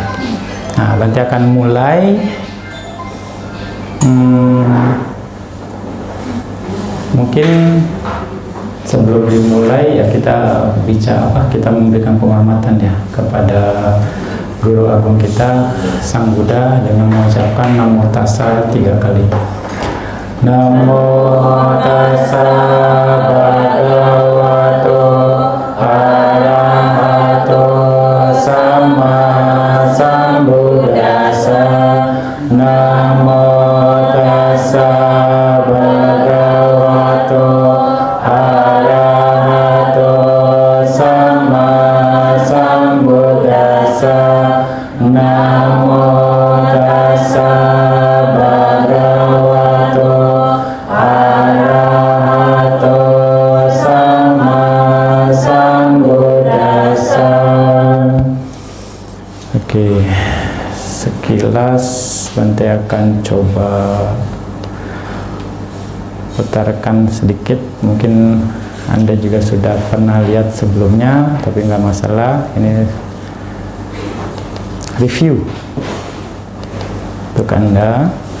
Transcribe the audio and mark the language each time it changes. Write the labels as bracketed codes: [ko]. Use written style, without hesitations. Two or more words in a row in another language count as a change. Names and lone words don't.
[id] Nah, nanti akan mulai mungkin sebelum dimulai ya kita kita memberikan penghormatan ya kepada Guru Agung kita Sang Buddha dengan mengucapkan [pi] Namo Tassa [id] 3 kali. [pi] Namo Tassa Bhagavato Arahato Sama Sambuddhassa. Namo Tassa Bhagavato Arahato Sama Sambuddhassa. Namo Tassa Bhagavato Arahato Sama Sambuddhassa. [id] Oke, sekilas nanti akan coba putarkan sedikit. Mungkin Anda juga sudah pernah lihat sebelumnya, tapi nggak masalah. Ini review untuk Anda.